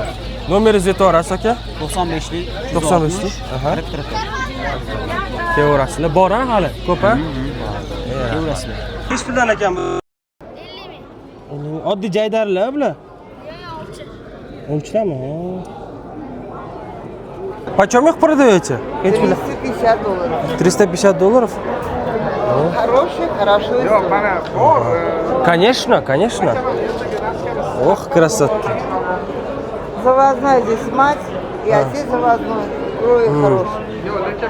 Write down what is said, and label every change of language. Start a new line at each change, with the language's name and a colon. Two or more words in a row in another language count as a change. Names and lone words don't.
Uzbek: Nomeringizni aytaverasiz aka? 95lik 95lik. Aha. Kirib turibdi. Kevorasizlar. Bor ha hali? Ko'p ha? Kevrasizlar. Hech puldan ekan bu. 50 ming. Oddiy jaydarlar bular. O'lchidami?
Russian: Почем их продаете? 350 долларов. 350 долларов? Хороший, хорошо. Конечно, конечно. Ох, красота. Завозной здесь мать, и отец завозной.